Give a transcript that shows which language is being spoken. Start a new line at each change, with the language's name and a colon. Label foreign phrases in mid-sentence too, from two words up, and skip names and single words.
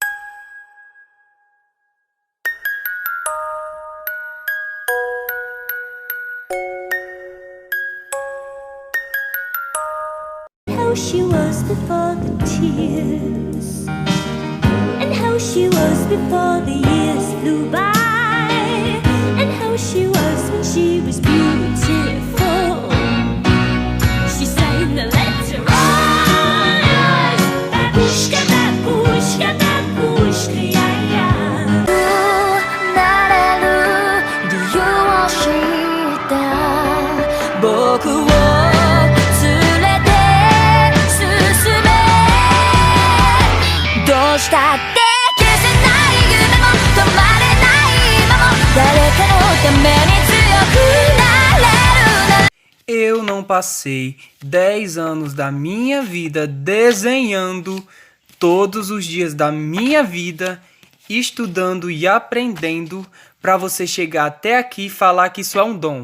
English: How she was before the tears, and how she was before the years flew by, and how she was when she was beautiful. She sang the letter on babushka, babushka, babushka, yeah, yeah.
Japanese: なれる理由を知った僕をどうしたって消せない夢も止まれない今も誰かのために強くなれるなら
Portuguese: Eu não passei 10 anos da minha vida desenhando, todos os dias da minha vida, estudando e aprendendo para você chegar até aqui e falar que isso é um dom.